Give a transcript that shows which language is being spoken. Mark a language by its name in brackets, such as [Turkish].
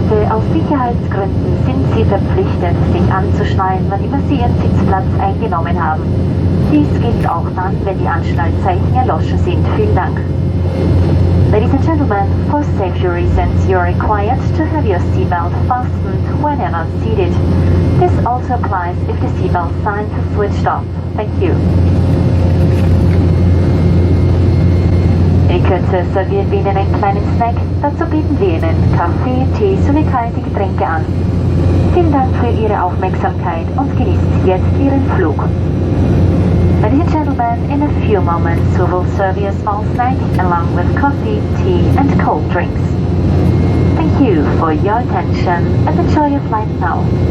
[German] Aus Sicherheitsgründen sind Sie verpflichtet, sich anzuschnallen, wann immer Sie Ihren Sitzplatz eingenommen haben. Dies gilt auch dann, wenn die Anschnallzeichen erloschen sind. Vielen Dank. [English] Ladies and gentlemen, for safety reasons, you are required to have your seatbelt fastened whenever seated. This also applies if the seatbelt signs are switched off. Thank you. [German] In Kürze servieren wir Ihnen einen kleinen Snack. Dazu bieten wir Ihnen Kaffee, Tee sowie kalte Getränke an. Vielen Dank für Ihre Aufmerksamkeit und genießen Sie jetzt Ihren Flug. [English] Ladies and gentlemen, in a few moments we will serve you a small snack along with coffee, tea and cold drinks. Thank you for your attention and enjoy your flight now.